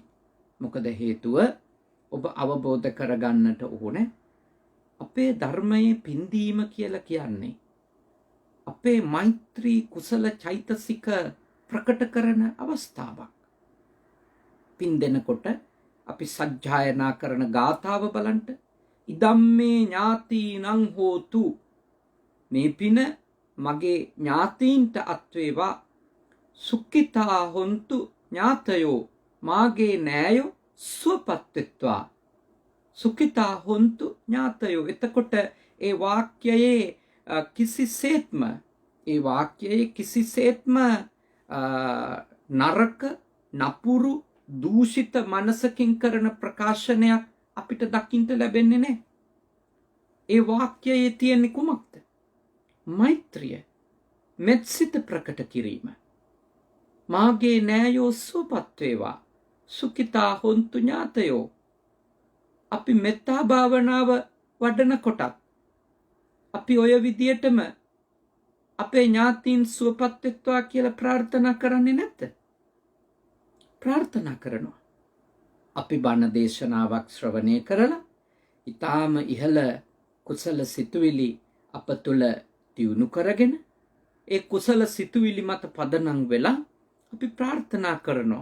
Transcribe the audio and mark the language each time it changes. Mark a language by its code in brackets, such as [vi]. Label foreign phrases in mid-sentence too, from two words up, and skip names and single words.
[si] මොකද හේතුව ඔබ අවබෝධ කරගන්නට ඕනේ අපේ ධර්මයේ පින්දීම කියලා කියන්නේ අපේ මෛත්‍රී කුසල චෛතසික ප්‍රකට කරන අවස්ථාවක්. පින් දෙනකොට අපි සජ්ජායනා කරන ගාථාව බලන්න. [pi] ඉදම්මේ ඥාතිනං හෝතු, [si] මේ පින මගේ ඥාතීන්ට අත්වේවා. [pi] සුඛිතා හොන්තු ඥාතයෝ, [si] මාගේ නෑයෝ සුවපත් වෙත්වා. [pi] සුඛිතා හොන්තු ඥාතයෝ. [si] එතකොට ඒ වාක්‍යයේ කිසිසේත්ම නරක නපුරු දූෂිත මනසකින් කරන ප්‍රකාශනයක් අපිට දකින්න ලැබෙන්නේ නැහැ. ඒ වාක්‍යයේ තියෙන කුමක්ද? මෛත්‍රිය, මෙත්සිත ප්‍රකට කිරීම. මාගේ නෑයෝ සුවපත් වේවා. [pi] සුඛිතා හොන්තු ඥාතයෝ. [si] අපි මෙත්තා භාවනාව වඩනකොටත් අපි ඔය විදියටම අපේ ඥාතීන් සුවපත් වෙත්වා කියලා ප්‍රාර්ථනා කරන්නේ නැද්ද? ප්‍රාර්ථනා කරනවා. අපි බණ දේශනාවක් ශ්‍රවණය කරලා ඊටාම ඉහළ කුසල සිතුවිලි අප තුළ දියුණු කරගෙන ඒ කුසල සිතුවිලි මත පදනම් වෙලා අපි ප්‍රාර්ථනා කරනවා.